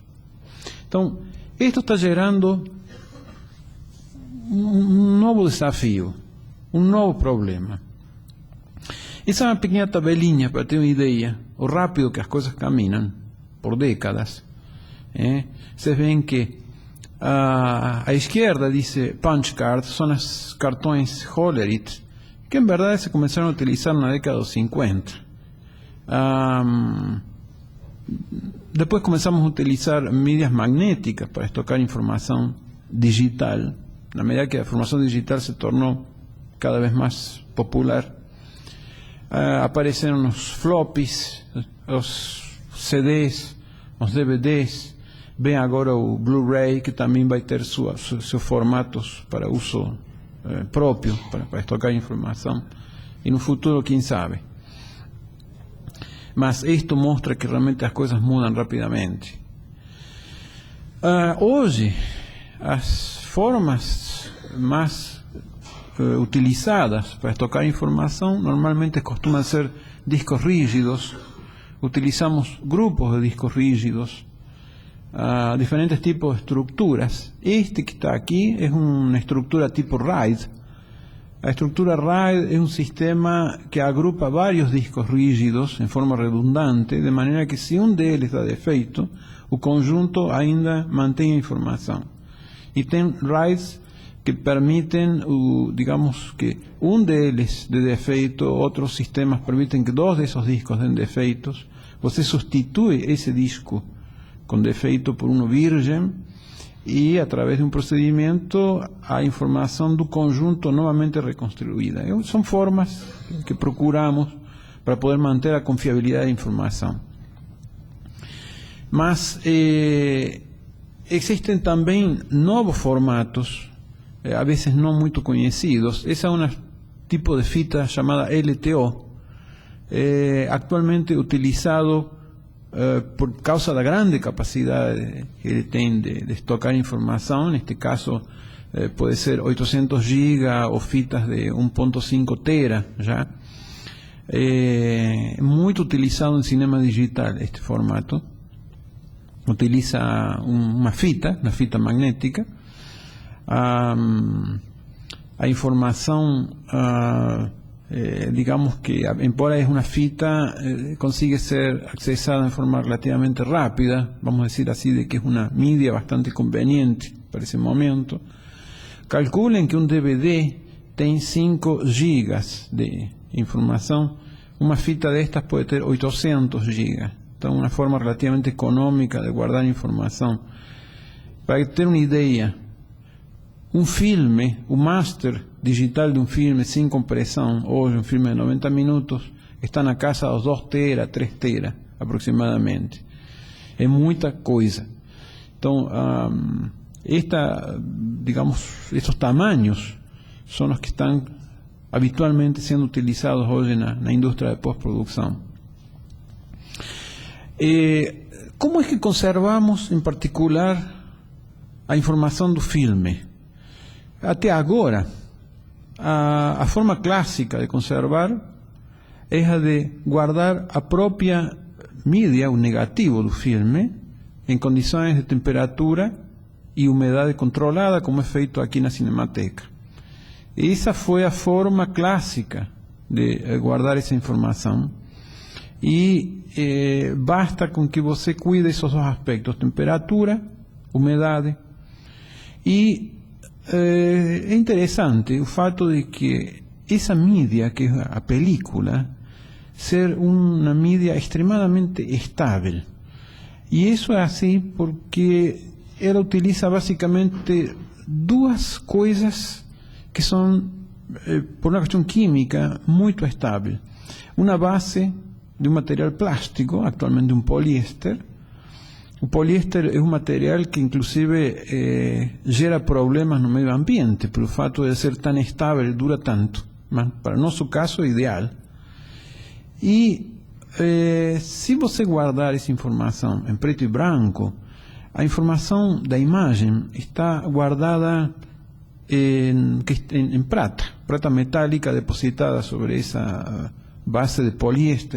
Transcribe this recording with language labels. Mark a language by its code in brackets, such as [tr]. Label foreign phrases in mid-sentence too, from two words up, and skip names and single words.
[pt] Então, isto está gerando um novo desafio, um novo problema. Essa é uma pequena tabelinha para ter uma ideia, o rápido que as coisas caminham, por décadas. Vocês veem que a esquerda [es] dice [en] punch cards, [es] son los cartões Hollerith, que en verdad se comenzaron a utilizar en la década de los 50. Después comenzamos a utilizar medias magnéticas para estocar información digital. A medida que la información digital se tornó cada vez más popular, aparecieron los floppies, los CDs, los DVDs. [pt] Vem agora o Blu-ray, que também vai ter seus formatos para uso próprio, para estocar informação. E no futuro, quem sabe. Mas isto mostra que realmente as coisas mudam rapidamente. Hoje, as formas mais utilizadas para estocar informação normalmente costumam ser discos rígidos. Utilizamos grupos de discos rígidos, diferentes tipos de estructuras. [es] Este que está aquí es una estructura tipo RAID. La estructura RAID es un sistema que agrupa varios discos rígidos en forma redundante, de manera que si un [pt] deles dá defeito, o conjunto ainda mantém a informação. E tem RAIDs que permitem, digamos que um deles dê defeito, outros sistemas permitem que 2 desses discos den defeitos. Você substitui esse disco [es] con defeito por uno virgen, y a través de un procedimiento a información [pt] do conjunto [es] nuevamente reconstruida. Son formas que procuramos para poder mantener la confiabilidad de información. Mas existen también nuevos formatos, a veces no muy conocidos. Esa es un tipo de fita llamada LTO, actualmente utilizado [pt] por causa da grande capacidade que ele tem de estocar informação. Neste caso pode ser 800 GB ou fitas de 1.5 tera já. É muito utilizado em cinema digital este formato. Utiliza uma fita magnética. A informação, digamos que, embora [es] es una fita, consigue ser accesada en forma relativamente rápida, vamos a decir así, de que es una media bastante conveniente para ese momento. Calculen que un DVD tiene 5 gigas de información, una fita de estas puede tener 800 gigas, entonces una forma relativamente económica de guardar información. Para tener una idea, un filme, un máster digital de un filme sin compresión, hoy un filme de 90 minutos, [pt] está na casa dos 2 tera, 3 tera aproximadamente. É muita coisa. Então, [es] estos tamanhos son los que están habitualmente siendo utilizados hoy en la industria de postproducción. ¿Cómo es que conservamos, en particular, a información [pt] do filme? Até agora, a forma clássica de conservar é a de guardar a própria mídia, o negativo do filme, em condições de temperatura e umidade controlada, como é feito aqui na Cinemateca. E essa foi a forma clássica de guardar essa informação. E basta com que você cuide esses 2 aspectos, temperatura, umidade. E é interessante o fato de que [es] esa media, que es la película, ser una media extremadamente estable. Y eso es así porque él utiliza básicamente dos cosas que son, por una cuestión química, muy estables. Una base de un material plástico, actualmente un poliéster. El poliéster es un material que inclusive genera problemas no medio ambiente, por el fato de ser tan estable, dura tanto. Para nuestro caso, ideal. [pt] E se você guardar essa informação em preto e branco, a informação da imagem está guardada em prata, prata metálica depositada sobre essa base de poliéster.